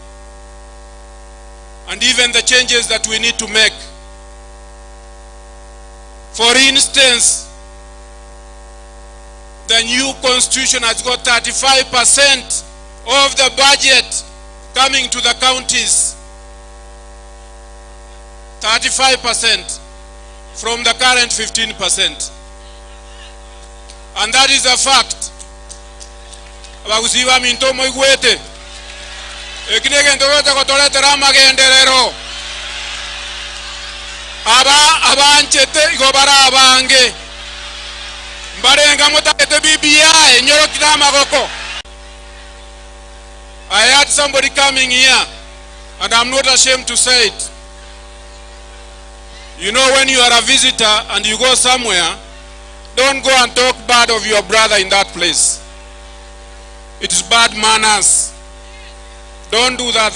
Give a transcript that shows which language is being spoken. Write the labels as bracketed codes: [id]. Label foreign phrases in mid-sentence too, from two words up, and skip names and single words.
[en] and even the changes that we need to make, for instance, the new constitution has got 35% of the budget coming to the counties. 35% from the current 15%. And that is a fact. [guz] Omogusii'S minto moigwete. Ekinege ndorote kotoletera magenderero. Abanchete igobara abange. Mbarenga mutakete BBI enyorokira magoko. [en] I had somebody coming here, and I'm not ashamed to say it. You know, when you are a visitor and you go somewhere, don't go and talk bad of your brother in that place. It is bad manners. Don't do that.